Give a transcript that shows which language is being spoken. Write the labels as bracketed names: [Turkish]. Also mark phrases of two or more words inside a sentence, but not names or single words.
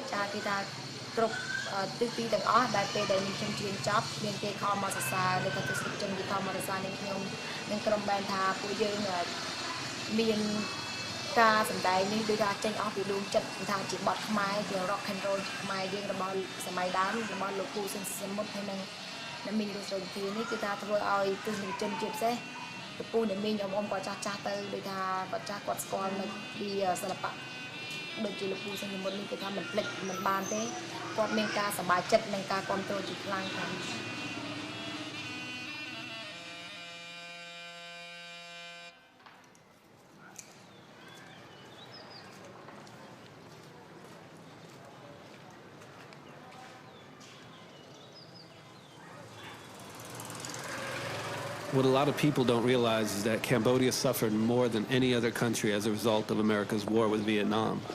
[Khmer] គេថាគ្រប់ទិសទីទាំងអស់ដែលពេលដែលខ្ញុំច្រៀងចប់មានគេខំមកសរសើរដូចថាទស្សនិកជនគេខំមកសរសើរនឹងខ្ញុំនិងក្រុ មបែនថាពួកយើងមានការសម្ដែងនេះដូចថាចេញអស់ពីដួងចិត្តថាជាបទខ្មែរជា [English] rock and roll [Khmer] ខ្មែរយើងរបស់សម័យដើមរបស់លោកពូស៊ិនសមុទ្រហើយនិងមីងរស់រងធីនេះគឺថាធ្វើឲ្យទស្សនិកជនជាពិសេសពូអ្នកមីងអ៊ំគាត់ចាស់ទៅដូចថាគាត់ចាស់គាត់ស្គាល់នៅពីសិល្បៈដូចជាលោកពូស៊ិនសមុទ្រនេះគឺថាមិនភ្លេចមិនបានទេគាត់មានការសប្បាយចិត្តនិងការគ្រប់គ្រងជាខ្លាំងខាង [English] What a lot of people don't realize is that Cambodia suffered more than any other country as a result of America's war with Vietnam.